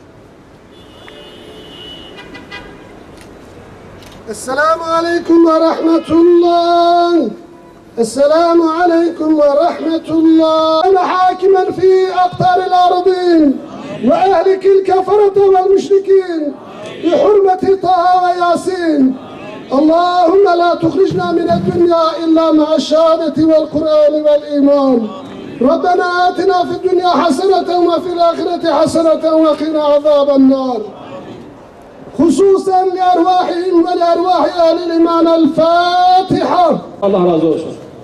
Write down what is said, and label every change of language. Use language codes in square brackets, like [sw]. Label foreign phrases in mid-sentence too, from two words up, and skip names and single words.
[ar] السلام عليكم ورحمة الله. السلام عليكم ورحمة الله. حاكما في أقطار الأرض وأهلك الكفرة والمشركين بحرمة طه ويس. اللهم لا تخرجنا من الدنيا إلا مع الشهادة والقرآن والإيمان ربنا آتنا في الدنيا حسنة وفي الآخرة حسنة وقنا عذاب النار خصوصا لأرواحهم ولأرواح أهل الإيمان الفاتحة. [tr] Allah razı olsun.